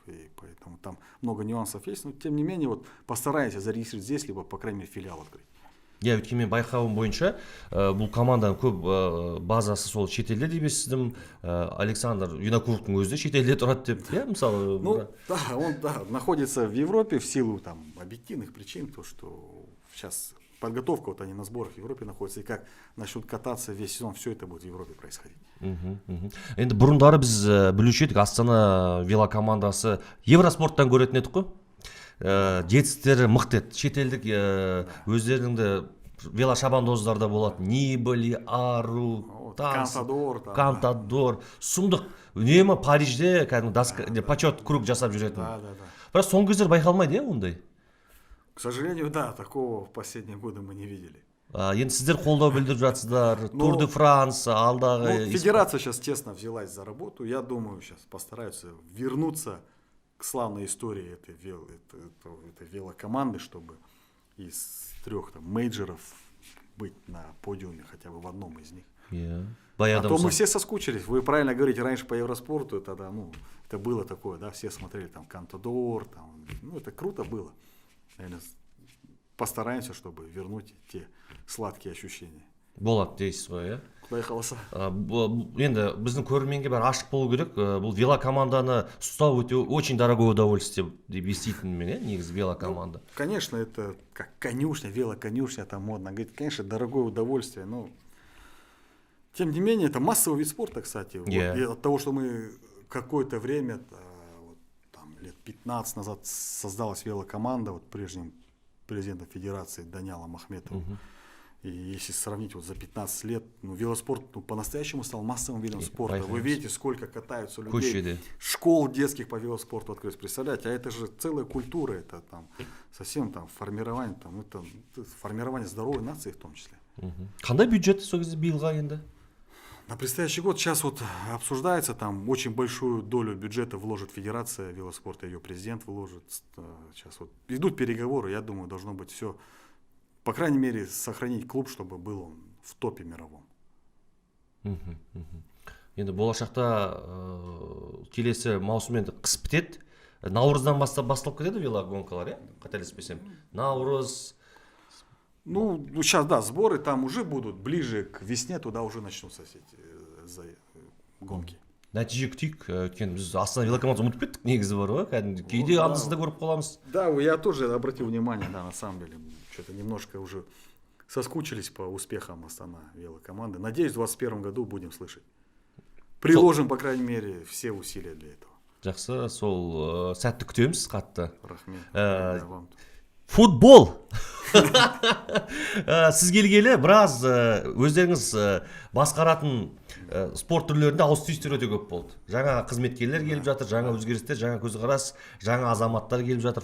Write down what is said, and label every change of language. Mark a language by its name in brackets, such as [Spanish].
[Russian] И поэтому там много нюансов есть. Но тем не менее, вот постараемся зарегистрировать здесь, либо, по крайней мере, филиал открыть. [Kazakh] Я өйткені мен байқауым бойынша бұл команданың көп базасы сол шетелде деп естідім. Александр Винокуровтың өзі де шетелде тұрады деп, иә, мысалы. [Russian] Он находится в Европе в силу там объективных причин, то что сейчас подготовка, вот они на сборах в Европе находятся, и как начнут кататься весь сезон, все это будет в Европе происходить. [Kazakh] Енді бұрындары біз білуші едік, Астана велокомандасы Евроспорттан көретін едік қой. Жетістіктері мықты еді. Шетелдік өздерінің де велошабандоздар да болады. Нибали, Ару, Кантадор, сұмдық. Үнемі Парижде кәдімгі [Russian] почет круг [Kazakh] жасап жүретін. Бірақ соңғы кездері байқалмайды, ондай? [Russian] К сожалению, да, такого в последние годы мы не видели. [Kazakh] Енді сіздер қолдау білдіріп жатсыздар, Тур де Франс, алдағы... [Russian] Федерация сейчас тесно взялась за работу. Я думаю, сейчас постараются вернуться к славной истории этой велокоманды, чтобы из 3 мейджеров быть на подиуме хотя бы в одном из них. А то мы все соскучились. Вы правильно говорите, раньше по Евроспорту тогда, это было такое, да, все смотрели там Кантадор, там, это круто было. Наверное, постараемся, чтобы вернуть те сладкие ощущения. [Kazakh] Болады дейсіз ғой, иә? Құдай қаласа. Енді біздің көрерменге бәрі ашық болу керек. Бұл велокоманданы ұстау өте [Russian] очень дорогое удовольствие [Kazakh] деп еститінмін мен, иә, негізі велокоманда. [Russian] Конечно, это как конюшня, велоконюшня, там модно говорить. Конечно, дорогое удовольствие, но тем не менее, это массовый вид спорта, кстати. Вот, и от того, что мы какое-то время, там, лет 15 назад создалась велокоманда, вот прежним президентом Федерации Даниалом Ахметовым. И если сравнить вот за 15 лет, велоспорт по-настоящему стал массовым видом спорта. Вы видите, сколько катаются людей. Школ детских по велоспорту открылись. Представляете, а это же целая культура, это там совсем там формирование, там, это формирование здоровой нации в том числе. [Kazakh] Қандай бюджет сол кезде биылға енді? [Russian] На предстоящий год сейчас вот обсуждается, там очень большую долю бюджета вложит Федерация велоспорта, ее президент вложит. Сейчас вот идут переговоры, я думаю, должно быть все. По крайней мере, сохранить клуб, чтобы был он в топе мировом. [Kazakh] Енді болашақта келесі маусым енді қыс бітеді. Наурыздан басталып кетеді велогонкалар, иә? Қателеспесем. Наурыз. [Russian] Сейчас, да, сборы там уже будут, ближе к весне туда уже начнутся эти гонки. [Kazakh] Нәтиже күтейік, өйткені біз Астана велокомандасын ұмытып кеттік, негізі бар ғой, кәдімгі кейде андысында көріп қаламыз. [Russian] Да, я тоже обратил внимание, да, на самом деле, что-то немножко уже соскучились по успехам Астана велокоманды. Надеюсь, в 2021 году будем слышать. Приложим, по крайней мере, все усилия для этого. [Kazakh] Жақсы, сол сәтті күтеміз қатты. Рахмет. Футбол! Сіз келгелі біраз өздеріңіз басқаратын спорт түрлерінде ауыс-түйістер өте көп болды. Жаңа қызметкерлер келіп жатыр, жаңа өзгерістер, жаңа көзқарас, жаңа азаматтар келіп жатыр.